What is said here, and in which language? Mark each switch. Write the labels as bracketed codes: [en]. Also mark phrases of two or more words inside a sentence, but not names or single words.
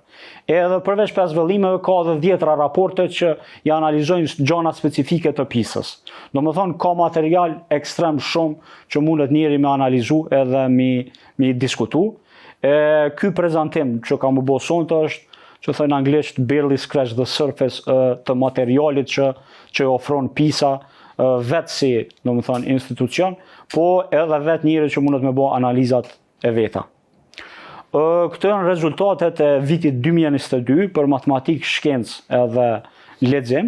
[sq] Edhe përveç 5 vëllimeve ka edhe 10 raporte që i analizojnë gjëra specifike të PISA-s. Domethënë ka material ekstrem shumë që mundet njeri me analizu edhe mi diskutu. Ky prezantim që kam u bë sonte është, që thënë anglisht, [en] barely scratch the surface [sq] të materialit që ofron PISA vetë si, domethënë, institucion, po edhe vetë njëri që mundet me bë analizat e veta. Këto janë rezultatet e vitit 2022 për matematikë, shkencë edhe lexim.